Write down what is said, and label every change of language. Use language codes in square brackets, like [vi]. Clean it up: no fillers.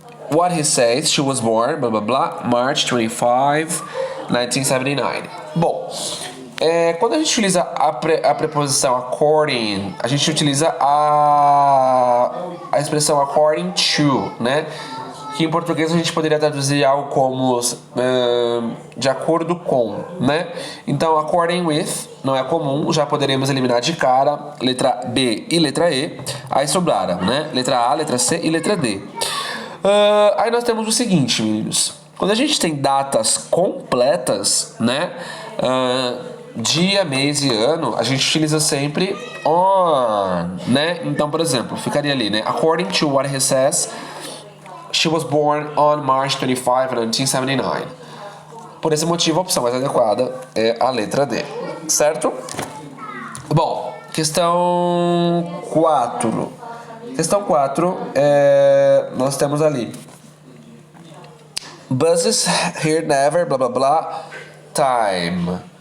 [en] What he says, she was born, blá blá blá, March 25, 1979. [pt] Bom, quando a gente utiliza a preposição according, a gente utiliza a expressão according to, né? Que em português a gente poderia traduzir algo como de acordo com, né? Então, according with não é comum, já poderíamos eliminar de cara letra B e letra E. Aí sobraram, né? Letra A, letra C e letra D. Aí nós temos o seguinte, meninos. Quando a gente tem datas completas, né? Dia, mês e ano, a gente utiliza sempre on, né? Então, por exemplo, ficaria ali, né? [en] According to what he says, she was born on March 25, 1979. [pt] Por esse motivo, a opção mais adequada é a letra D, certo? Bom, Questão 4. Questão 4, nós temos ali. [en] Buses here never, blá blá blá, time.